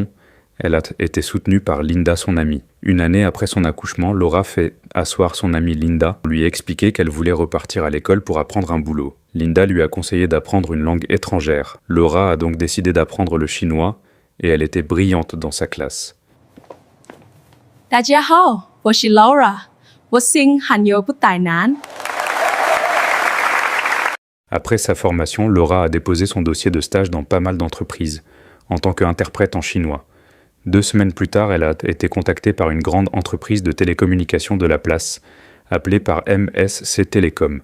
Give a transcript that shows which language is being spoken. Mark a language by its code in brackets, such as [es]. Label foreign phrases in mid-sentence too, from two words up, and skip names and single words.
[fr] Elle a été soutenue par Linda, son amie. 1 année après son accouchement, Laura fait asseoir son amie Linda, lui expliquer qu'elle voulait repartir à l'école pour apprendre un boulot. Linda lui a conseillé d'apprendre une langue étrangère. Laura a donc décidé d'apprendre le chinois et elle était brillante dans sa classe. [zh] 大家好，我是 Laura，我姓韩有不台南。 [fr] Après sa formation, Laura a déposé son dossier de stage dans pas mal d'entreprises, en tant qu'interprète en chinois. 2 semaines plus tard, elle a été contactée par une grande entreprise de télécommunications de la place, appelée par MSC Télécom.